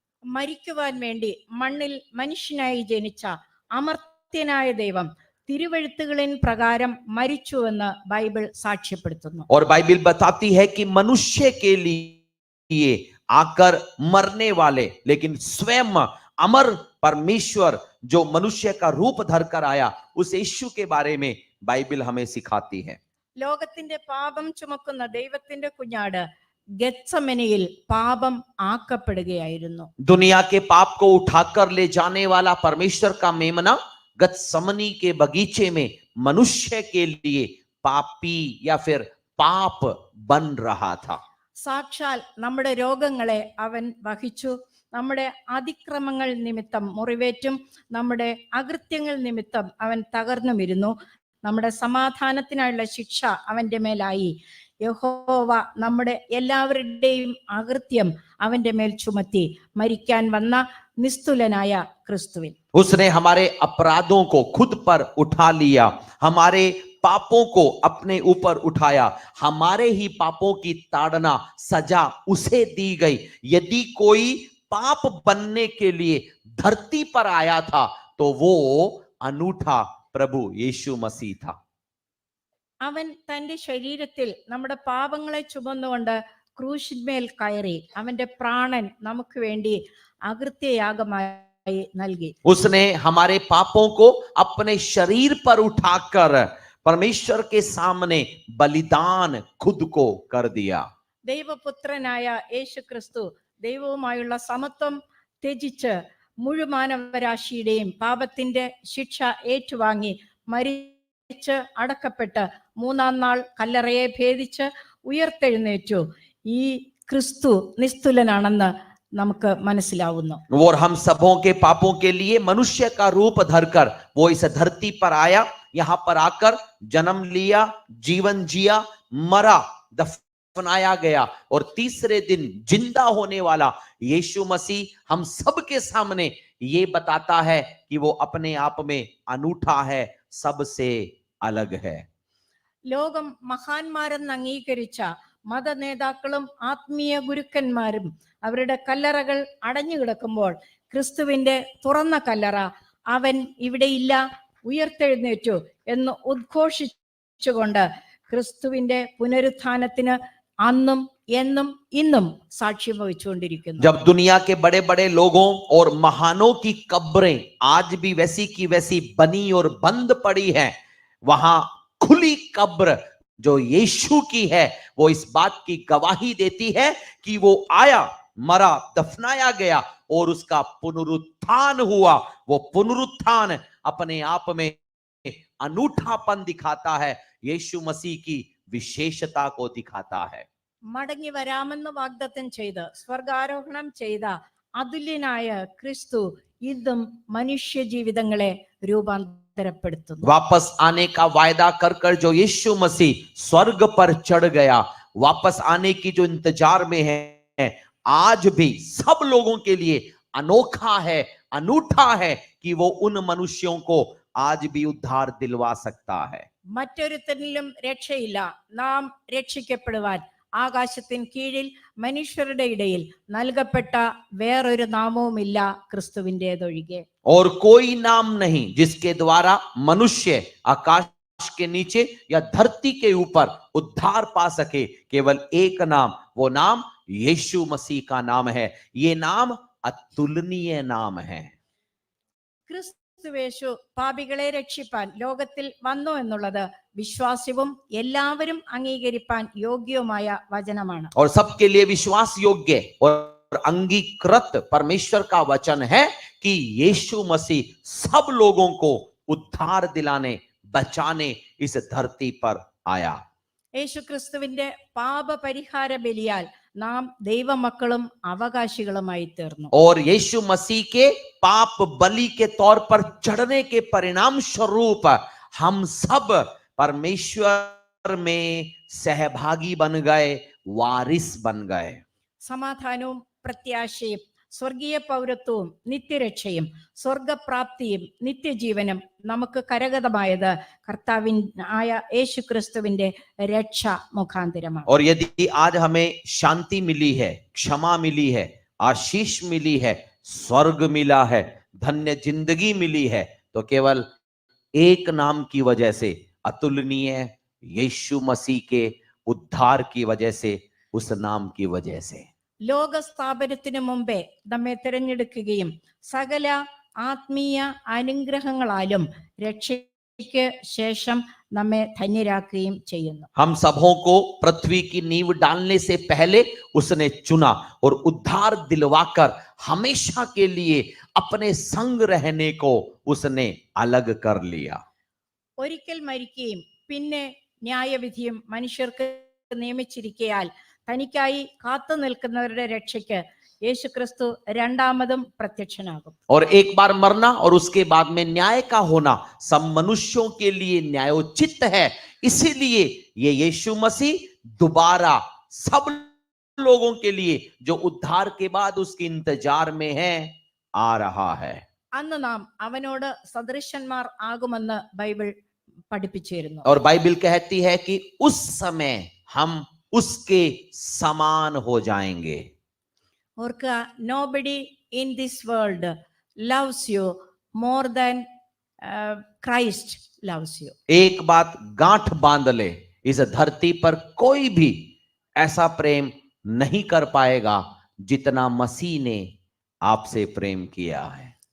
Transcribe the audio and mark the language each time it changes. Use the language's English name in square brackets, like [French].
[Malayalam] മരിക്കുവാൻ വേണ്ടി മണ്ണിൽ മനുഷ്യനായി ജനിച്ച അമർത്യനായ ദൈവം തിരുവെഴുത്തുകളിൻ പ്രകാരം മരിച്ചുവെന്ന് ബൈബിൾ സാക്ഷ്യപ്പെടുത്തുന്നു. [Hindi] और बाइबल बताती है कि मनुष्य के लिए आकर मरने वाले लेकिन स्वयं अमर परमेश्वर जो मनुष्य का रूप धरकर आया, उस यीशु के बारे में बाइबल हमें सिखाती है. [Malayalam] ലോകത്തിന്റെ പാപം ചുമക്കുന്ന ദൈവത്തിന്റെ കുഞ്ഞാട് ഗെത്സമനിയിൽ പാപം ആക്കപ്പെടുകയായിരുന്നു. [Hindi] दुनिया के पाप को उठाकर ले जाने वाला परमेश्वर का मेमना गत्समनी के बगीचे में मनुष्य के लिए पापी या फिर पाप बन रहा था. [Malayalam] സാക്ഷാൽ നമ്മുടെ രോഗങ്ങളെ അവൻ വഹിച്ചു, നമ്മുടെ അതിക്രമങ്ങൾ നിമിത്തം മുറിവേറ്റും നമ്മുടെ അകൃത്യങ്ങൾ നിമിത്തം അവൻ തകർന്നുമിരുന്നു. നമ്മുടെ സമാധാനത്തിനായുള്ള ശിക്ഷ അവന്റെ മേലായി. യഹോവ നമ്മുടെ എല്ലാവരുടെയും അകൃത്യം അവന്റെ മേൽ ചുമത്തി മരിക്കാൻ വന്ന നിസ്തുലനായ ക്രിസ്തുവിൻ. [Hindi] उसने हमारे अपराधों को खुद पर उठा लिया, हमारे पापों को अपने ऊपर उठाया, हमारे ही पापों की ताड़ना सजा उसे दी गई. यदि कोई पाप बनने के लिए धरती पर आया था तो वो अनूठा प्रभु यीशु मसीह था. [Malayalam] അവൻ തന്റെ ശരീരത്തിൽ നമ്മുടെ പാപങ്ങളെ ചുമന്നുകൊണ്ട് ക്രൂശിന്മേൽ കയറി അവന്റെ പ്രാണൻ നമുക്ക് വേണ്ടി അകൃത്യയാഗമായി നൽകി. [Hindi] उसने हमारे पापों को अपने शरीर पर उठाकर परमेश्वर के सामने बलिदान खुद को कर दिया. [Malayalam] ദൈവപുത്രനായ യേശു ക്രിസ്തു ദൈവവുമായുള്ള സമത്വം ത്യജിച്ച് മുഴുമാനവരാശിയുടെയും പാപത്തിന്റെ ശിക്ഷ ഏറ്റുവാങ്ങി മരിച്ച് അടക്കപ്പെട്ട് മൂന്നാം നാൾ കല്ലറയെ ഭേദിച്ച് ഉയർത്തെഴുന്നേറ്റു. ഈ ക്രിസ്തു നിസ്തുലനാണെന്ന് നമുക്ക് മനസ്സിലാവുന്നു. [Hindi] और हम सबों के पापों के लिए मनुष्य का रूप धरकर वो इस धरती पर आया, यहाँ पर आकर जन्म लिया, जीवन जिया, मरा, दफनाया गया और तीसरे दिन जिंदा होने वाला यीशु मसीह हम सब के सामने ये बताता है कि वो अपने आप में अनूठा है, सबसे अलग है. [Malayalam] ലോകം മഹാന്മാരെന്ന് അംഗീകരിച്ച മത നേതാക്കളും ആത്മീയ ഗുരുക്കന്മാരും അവരുടെ കല്ലറകൾ അടഞ്ഞു കിടക്കുമ്പോൾ ക്രിസ്തുവിന്റെ തുറന്ന കല്ലറ അവൻ ഇവിടെയില്ല, ഉയർത്തെഴുന്നേറ്റു എന്ന് ഉദ്ഘോഷിച്ചുകൊണ്ട് ക്രിസ്തുവിന്റെ പുനരുത്ഥാനത്തിന് അന്നും എന്നും ഇന്നും സാക്ഷ്യം വഹിച്ചുകൊണ്ടിരിക്കുന്നു. [Hindi] जब दुनिया के बड़े बड़े लोगों और महानों की कब्रें आज भी वैसी की वैसी बनी और बंद पड़ी हैं, वहां खुली कब्र जो यीशु की है वो इस बात की गवाही देती है कि वो आया, मरा, दफनाया गया और उसका पुनरुत्थान हुआ. वो पुनरुत्थान अपने आप में अनूठापन दिखाता है, यीशु मसीह की विशेषता को दिखाता है. [Malayalam] മടങ്ങി വരാമെന്ന് വാഗ്ദത്തം ചെയ്ത് സ്വർഗാരോഹണം ചെയ്ത അതുല്യനായ ക്രിസ്തു ഇന്നും മനുഷ്യ ജീവിതങ്ങളെ രൂപാന്തരപ്പെടുത്തുന്നു. [Hindi] वापस आने का वायदा कर कर जो यीशु मसीह स्वर्ग पर चढ़ गया, वापस आने की जो इंतजार में है, आज भी सब लोगों के लिए अनोखा है, अनूठा है कि वो उन मनुष्यों को आज भी उद्धार दिलवा सकता है. [Malayalam] മറ്റൊരുത്തനിലും രക്ഷയില്ല, നാം രക്ഷിക്കപ്പെടുവാൻ ആകാശത്തിൻ കീഴിൽ മനുഷ്യരുടെ ഇടയിൽ നൽകപ്പെട്ട വേറൊരു നാമവുമില്ല ക്രിസ്തുവിൻ്റെതൊഴികെ. [Hindi] और कोई नाम नहीं जिसके द्वारा मनुष्य आकाश के नीचे या धरती के ऊपर उद्धार पा सके. केवल एक नाम, वो नाम यीशु मसीह का नाम है. ये नाम अतुलनीय नाम है. [Malayalam] ക്രിസ്തുവേശു പാപികളെ രക്ഷിപ്പാൻ ലോകത്തിൽ വന്നു എന്നുള്ളത് വിശ്വാസ്യവും എല്ലാവരും അംഗീകരിപ്പാൻ യോഗ്യവുമായ വചനമാണ്. [Hindi] और सबके लिए विश्वास योग्य और अंगीकृत परमेश्वर का वचन है कि यीशु मसीह सब लोगों को उद्धार दिलाने, बचाने इस धरती पर आया. [Malayalam] യേശു ക്രിസ്തുവിന്റെ പാപ പരിഹാര ബലിയാൽ നാം ദൈവമക്കളും അവകാശികളുമായി തീർന്നു. [Hindi] और यीशु मसीह के पाप बलि के तौर पर चढ़ने के परिणाम स्वरूप हम सब परमेश्वर में सहभागी बन गए, वारिस बन गए. [Malayalam] സമാധാനവും പ്രത്യാശയും സ്വർഗീയ പൗരത്വവും നിത്യരക്ഷയും സ്വർഗപ്രാപ്തിയും നിത്യജീവനും നമുക്ക് കരഗതമായത് കർത്താവിനായ യേശുക്രിസ്തുവിന്റെ രക്ഷ മുഖാന്തരമാണ്. [Hindi] और यदि आज हमें शांति मिली है, क्षमा मिली है, आशीष मिली है, स्वर्ग मिला है, धन्य जिंदगी मिली है, तो केवल एक नाम की वजह से, अतुलनीय यीशु मसीह के उद्धार की वजह से, उस नाम की वजह से. [Malayalam] ലോകസ്ഥാപനത്തിനു മുമ്പേ നമ്മെ തിരഞ്ഞെടുക്കുകയും സകല ആത്മീയ അനുഗ്രഹങ്ങളാലും രക്ഷയ്ക്ക് ശേഷം നമ്മെ ധന്യരാക്കുകയും ചെയ്യുന്നു. [Hindi] हम सबों को पृथ्वी की नींव डालने से पहले उसने चुना और उद्धार दिलवाकर हमेशा के लिए अपने संग रहने को उसने अलग कर लिया. [Malayalam] ഒരിക്കൽ മരിക്കുകയും പിന്നെ ന്യായവിധിയും മനുഷ്യർക്ക് നിയമിച്ചിരിക്കയാൽ തനിക്കായി കാത്തു നിൽക്കുന്നവരുടെ രക്ഷയ്ക്ക് യേശുക്രിസ്തു രണ്ടാമതും പ്രത്യക്ഷനാകും. [Hindi] और एक बार मरना और उसके बाद में न्याय का होना सब मनुष्यों के लिए न्यायोचित है. इसीलिए ये यीशु मसीह दोबारा सब लोगों के लिए जो उद्धार के बाद उसके इंतजार में है आ रहा है. [Malayalam] അന്ന് നാം അവനോട് സദൃശന്മാർ ആകുമെന്ന് ബൈബിൾ പഠിപ്പിച്ചിരുന്നു. [Hindi] और बाइबल कहती है कि उस समय हम उसके समान हो जाएंगे. [Malayalam] ഓർക്കുക, [English] nobody in this world loves you more than Christ loves you. [Hindi] एक बात गांठ बांध ले, इस धरती पर कोई भी ऐसा प्रेम नहीं कर पाएगा जितना मसीह ने आपसे प्रेम किया है.